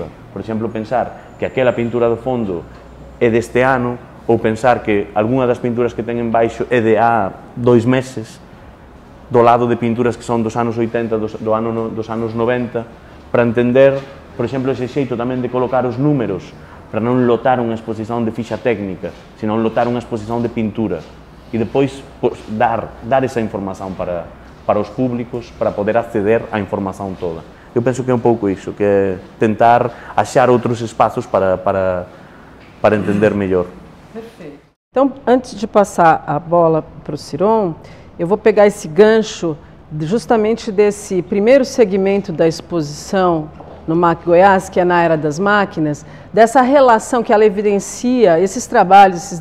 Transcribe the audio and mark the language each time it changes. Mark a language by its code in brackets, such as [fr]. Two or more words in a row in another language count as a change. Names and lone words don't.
[gl] Por exemplo, pensar que aquela pintura do fondo é deste ano, ou pensar que algunha das pinturas que ten en baixo é de há 2 meses, do lado de pinturas que son dos anos 80, dos anos 90, para entender, por exemplo, ese xeito tamén de colocar os números, para non lotar unha exposición de ficha técnica, senón lotar unha exposición de pintura. E depois dar esa información para os públicos, para poder acceder á información toda. Eu penso que é un pouco iso, que é tentar achar outros espazos para entender mellor. [pt] Perfeito. Então, antes de passar a bola para o Ciron, eu vou pegar esse gancho justamente desse primeiro segmento da exposição no MAC Goiás, que é na Era das Máquinas, dessa relação que ela evidencia, esses trabalhos, esses